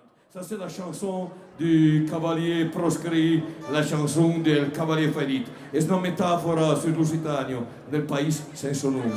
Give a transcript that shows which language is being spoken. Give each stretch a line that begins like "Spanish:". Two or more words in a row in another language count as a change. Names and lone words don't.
French: Ça, c'est la chanson du cavalier proscrit, la chanson
Italian: del cavalier ferito. È una metafora sul Lusitano, del paese senza nome.